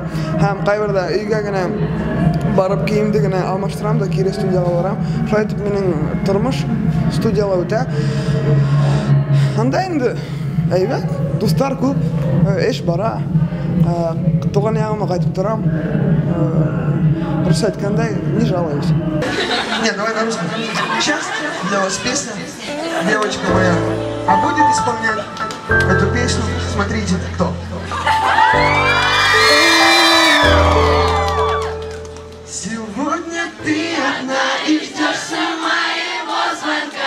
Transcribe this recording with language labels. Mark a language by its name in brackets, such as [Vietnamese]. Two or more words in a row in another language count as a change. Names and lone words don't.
[Tatar] Һәм кайбердә өйгә генә барып киемде генә алмаштырам да кире студияга барам. Шулай итеп минең тормыш студияда үтә. Анда инде әйбәт, дуслар күп, эш бара. Туган ягыма кайтып торам. [Russian] Просто әйткәндәй, не жалуюсь. Нет, давай на русском. Сейчас для вас песня, девочка моя, а будет исполнять эту песню, смотрите, кто. Сегодня ты одна и ждёшься моего звонка.